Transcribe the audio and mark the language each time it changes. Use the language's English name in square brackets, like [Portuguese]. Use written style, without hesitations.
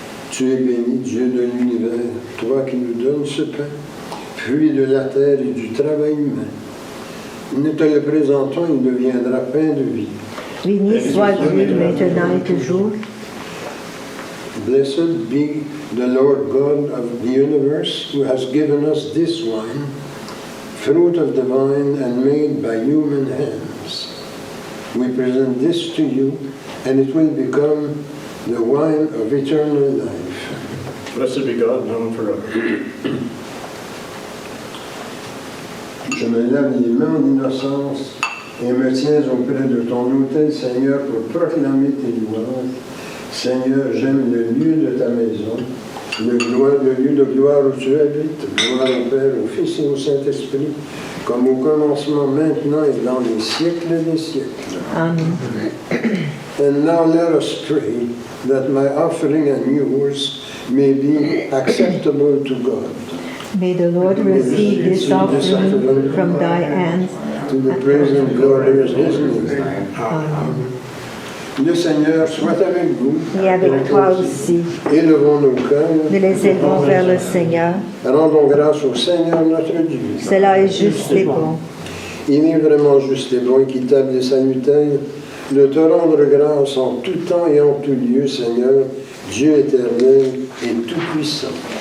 [French] Tu es béni, Dieu de l'univers, toi qui nous donnes ce pain, fruit de la terre et du travail humain. Nous te le présentons, il deviendra pain de vie. Béni soit Dieu maintenant et toujours. [English] Blessed be the Lord God of the universe, who has given us this wine, fruit of the vine and made by human hands. We present this to you, and it will become the wine of eternal life. Blessed be God, now and forever. [French] Je me lave les mains en innocence et me tiens auprès de ton autel, Seigneur, pour proclamer tes louanges. Seigneur, j'aime le lieu de ta maison, le lieu de gloire où tu habites. Gloire au Père, au Fils et au Saint-Esprit, comme au commencement, maintenant et dans les siècles des siècles. Amen. [English] And now let us pray that my offering and yours may be acceptable to God. May the Lord receive this offering from thy hands. To the praise and glory of his name. Amen. [French] Le Seigneur soit avec vous. Et avec toi aussi. Élevons nos cœurs. Nous les élevons vers le Seigneur. Rendons grâce au Seigneur notre Dieu. Cela est juste et bon. Il est vraiment juste et bon, équitable et salutaire de te rendre grâce en tout temps et en tout lieu, Seigneur, Dieu éternel et tout-puissant.